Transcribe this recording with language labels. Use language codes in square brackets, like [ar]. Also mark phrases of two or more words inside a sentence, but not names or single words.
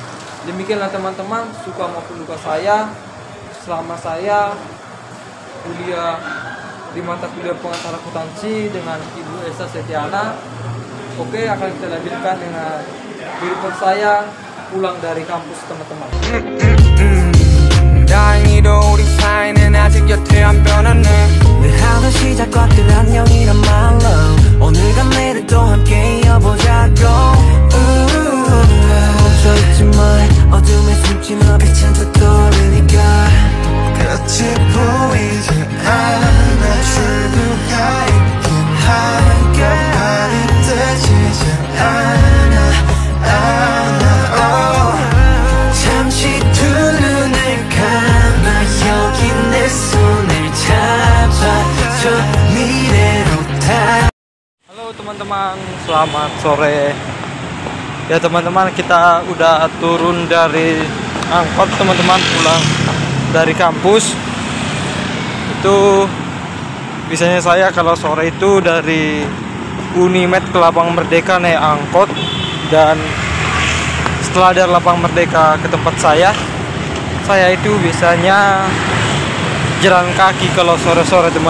[id] Demikianlah teman-teman suka maupun duka saya selama saya kuliah di mata kuliah pengantar akuntansi dengan Ibu Esa Setiana. Oke, akan kita lanjutkan dengan kehidupan saya pulang dari kampus, teman-teman. [ko] 다행히도 우리 사이는 아직 여태 안 변하네. 늘 하던 시작과 끝 안녕이란 말로 오늘과 내일도 함께 이어보자고. 멈춰있지만 어둠에 숨진 빛은 더 떠오르니까 끝이 보이지 않아. 출구가 있긴 한겹만이 뜨지지 않아. 잠시 두 눈을 감아 여기 내 손을 잡아줘 미래로 다. [id] Halo teman-teman, selamat sore. Ya teman-teman, kita udah turun dari angkot, teman-teman, pulang dari kampus. Itu Biasanya saya kalau sore itu dari Unimed ke Lapang Merdeka naik angkot, dan setelah dari Lapang Merdeka ke tempat saya itu biasanya jalan kaki kalau sore-sore teman.